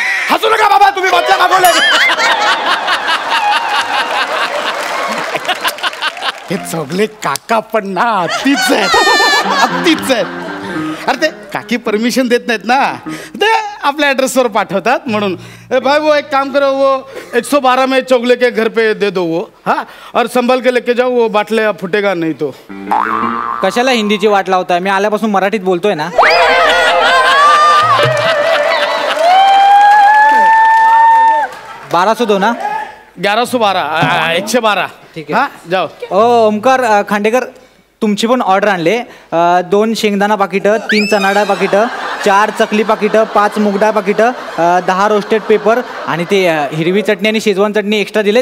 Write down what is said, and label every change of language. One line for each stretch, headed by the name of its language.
Marathi: हसू नका बाबा, तुम्ही बाटल्या मागवल्यात. हे चौगले काका पण ना अतिच आहेत, अतिच आहेत. अरे ते काकी परमिशन देत नाहीत ना, ते आपल्या ॲड्रेसवर पाठवतात म्हणून.
Hindi: भाई वो एक काम करो, वो 112 में चौगले के घर पे दे दो वो, हाँ, और संभाल के लेके जाओ, वो बाटल्या फुटेगा नहीं तो.
Marathi: कशाला हिंदीची वाट लावताय? मी आल्यापासून मराठीत बोलतोय ना. 1202 ना? 1112 112. ठीक आहे.
Hindi: हाँ जाओ.
Marathi: ओमकार खांडेकर, तुमची पण ऑर्डर आणले. 2 शेंगदाणा पाकिटं, 3 चणाडा पाकिटं, 4 चकली पाकिटं, 5 मुगडाळ पाकिटं, 10 रोस्टेड पेपर आणि ते हिरवी चटणी आणि शेजवान चटणी एक्स्ट्रा दिले.